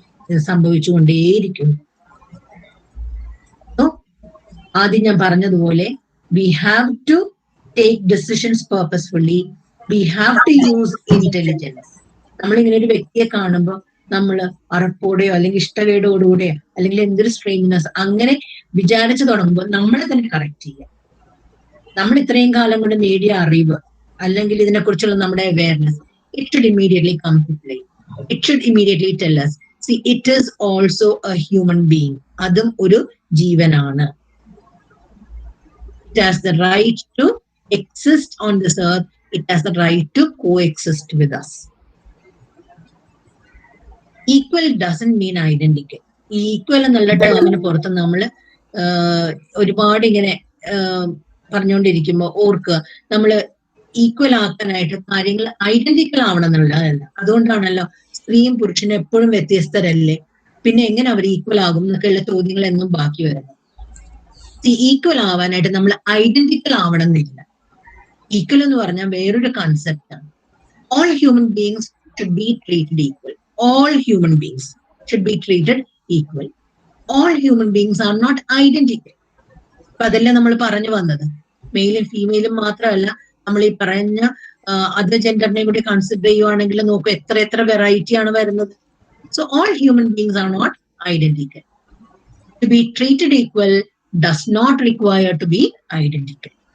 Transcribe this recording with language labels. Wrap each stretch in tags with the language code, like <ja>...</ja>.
<ml>ഇത് സംഭവിച്ചുകൊണ്ടേയിരിക്കും. ആദ്യം ഞാൻ പറഞ്ഞതുപോലെ</ml> <en>we have to take decisions purposefully, we have to use intelligence.</en> <ml>നമ്മളിങ്ങനെ ഒരു വ്യക്തിയെ കാണുമ്പോൾ നമ്മൾ അറപ്പോടെയോ അല്ലെങ്കിൽ ഇഷ്ടകേടോടുകൂടെയോ അല്ലെങ്കിൽ എന്തൊരു സ്ട്രേഞ്ച്നെസ് അങ്ങനെ വിചാരിച്ചു തുടങ്ങുമ്പോൾ നമ്മളെ തന്നെ കറക്റ്റ് ചെയ്യാം. നമ്മൾ ഇത്രയും കാലം കൊണ്ട് നേടിയ അറിവ് അല്ലെങ്കിൽ ഇതിനെക്കുറിച്ചുള്ള നമ്മുടെ awareness,</ml> <en>it should immediately come to play. It should immediately tell us, see, it is also a human being.</en> <ml>അതും ഒരു ജീവനാണ്.</ml> <en>It has the right to exist on this earth. It has the right to coexist with us. Equal doesn't mean identical.</en> <ml>Equal എന്നുള്ള ടേമിന് പുറത്ത് നമ്മൾ ഒരുപാട് ഇങ്ങനെ പറഞ്ഞുകൊണ്ടിരിക്കുമ്പോൾ ഓർക്കുക, നമ്മൾ ഈക്വൽ ആക്കാനായിട്ട് കാര്യങ്ങൾ ഐഡന്റിക്കൽ ആവണം എന്നുള്ളതല്ല. അതുകൊണ്ടാണല്ലോ സ്ത്രീയും പുരുഷനും എപ്പോഴും വ്യത്യസ്തരല്ലേ, പിന്നെ എങ്ങനെ അവർ ഈക്വൽ ആകും എന്നൊക്കെയുള്ള ചോദ്യങ്ങൾ എന്നും ബാക്കി വരുന്നത്. ഈക്വൽ ആവാനായിട്ട് നമ്മൾ ഐഡന്റിക്കൽ ആവണം എന്നില്ല. ഈക്വൽ എന്ന് പറഞ്ഞാൽ വേറൊരു കൺസെപ്റ്റാണ്.</ml> <en>All human beings should be treated equal. All human beings should be treated equal. All human beings are not identical.</en> <ml>അപ്പൊ അതല്ലേ നമ്മൾ പറഞ്ഞു വന്നത്. മെയിലും ഫീമെയിലും മാത്രമല്ല, നമ്മൾ ഈ പറഞ്ഞ അതർ ജെൻഡറിനെ കൂടി കൺസിഡർ ചെയ്യുവാണെങ്കിൽ നോക്കൂ എത്ര എത്ര വെറൈറ്റി ആണ് വരുന്നത്.</ml> <en>So all human beings are not identical. To be treated equal does not require to be identical.</en>